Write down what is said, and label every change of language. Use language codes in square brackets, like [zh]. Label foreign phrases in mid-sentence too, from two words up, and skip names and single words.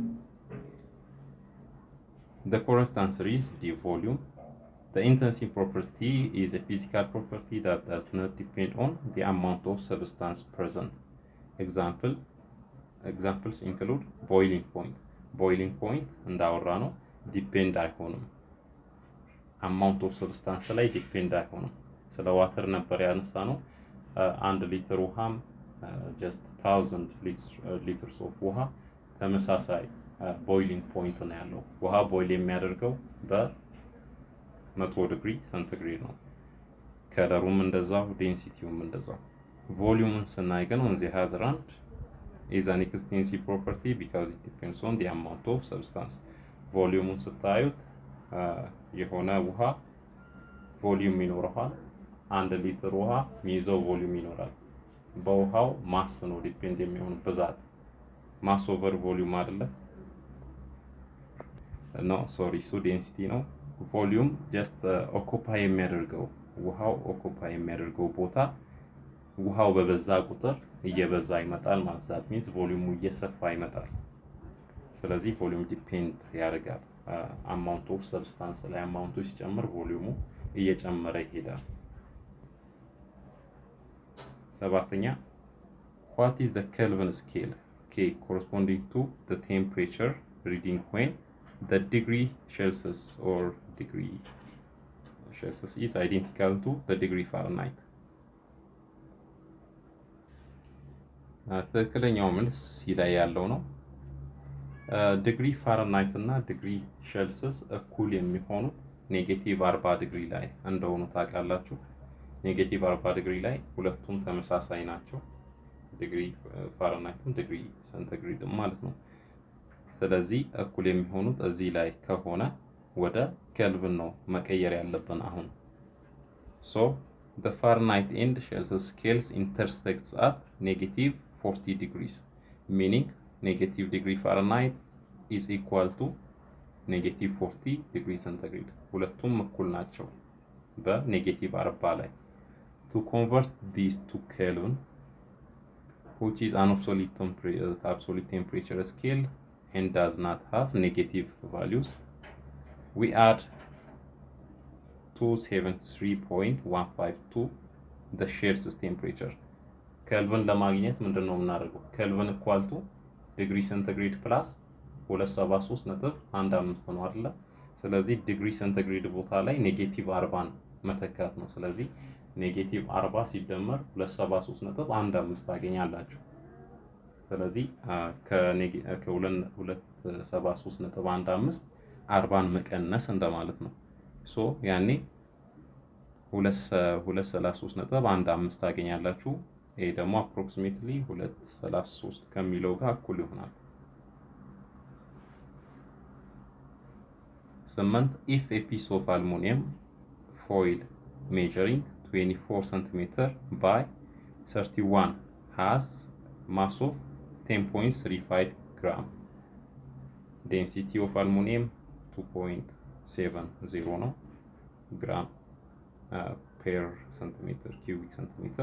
[en] The correct answer is D volume. The intensive property is a physical property that does not depend on the amount of substance present. Examples include boiling point. Boiling point [am] እንዳወራ ነው ዲፔንድ አይሆንም። [en] amount of substance [am] ላይ ዲፔንድ አይሆንም። ስለ ዋተር ነበር ያነሳ ነው። 1 ሊትር ውሃም just 1000 [en] liters of [am] ውሃ ተመሳሳይ [en] boiling point [am] ነው ያለው። ውሃ ቦይል የሚያደርገው በ100 [en] degree centigrade [am] ነው። ከለሩም እንደዛው ዴንሲቲውም እንደዛው። ቮሊዩምን ስናይ ግን [en] on the other hand is an extensive property because it depends on the amount of substance. [am] ቮሊዩምን ስታዩት የሆነ ውሃ ቮሊዩም ይኖረዋል። 1 ሊትር ውሃ የሚይዘው ቮሊዩም ይኖራል። በውሃው ማስ ነው ዲፔንድ የሚሆን ብዛት። [en] mass over volume [am] አይደለ? [en] no sorry [am] ሱ ዴንሲቲ ነው። [en] volume just occupy [am] የሚያደርገው ውሃው ኦኩፓይ የሚያደርገው ቦታ ውሃው በበዛ ቁጥር እየበዛ ይመጣል ማለት [en] that means [am] ቮሊዩሙ እየሰፋ ይመጣል። ስለዚህ ቮሊዩም ዲፔንድ ያደርጋል [en] amount of substance [am] ላይ። አማውንቱ ሲጨምር ቮሊዩሙ እየጨመረ ይሄዳል። ሰባተኛ [en] what is the Kelvin scale? K corresponding to the temperature reading when the degree Celsius or degree Celsius is identical to the degree Fahrenheit. [am] ትክክለኛው መልስ ሲ ላይ ያለው ነው። [en] degree Fahrenheit [am] እና [en] degree Celsius [am] እኩል የሚሆኑት -40 ዲግሪ ላይ እንደሆኑ ታውቃላችሁ። -40 ዲግሪ ላይ ሁለቱም ተመሳሳይ ናቸው። [en] degree Fahrenheit degree centigrade [am] ማለት ነው። ስለዚህ እኩል የሚሆኑት እዚህ ላይ ከሆነ ወደ ኬልቪን ነው መቀየር ያለብን አሁን። [en] so the Fahrenheit and Celsius scales intersects at -40 degrees, meaning negative degree Fahrenheit is equal to -40 degree centigrade. [am] ሁለቱም እኩል ናቸው በ-40 ላይ። [en] to convert these to Kelvin, which is an absolute temperature scale and does not have negative values, we add 273.152 to the Celsius temperature. [am] Kelvin ለማግኘት ምንድነው የምናደርገው? [en] Kelvin equal to degree centigrade plus [am] 273.15 ነው አይደለ? ስለዚህ [en] degree centigrade [am] ቦታ ላይ -40 መተካት ነው። ስለዚህ -40 ሲደመር 273.15 ታገኛላችሁ። ስለዚህ ከ273.15 40 መቀነስ እንደማለት ነው። ሶ ያኔ 233.15 ታገኛላችሁ። ይሄ ደግሞ approximately 233 ከሚለው ጋር እኩል ይሆናል። [en] 8 if a piece of aluminum foil measuring 24 cm by 31 has mass of 10.35 gram, density of aluminum 2.70 ነው gram per centimeter cubic centimeter.